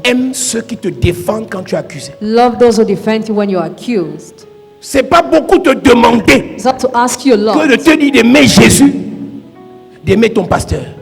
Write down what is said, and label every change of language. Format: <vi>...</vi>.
<fr>aime ceux qui te défendent quand tu es accusé.</fr> <en>Love those who defend you when you are accused.</en> <fr>C'est pas beaucoup te demander</fr> <en>It's not to ask you a lot</en> <fr>que de te dire d'aimer Jésus, d'aimer ton pasteur.</fr>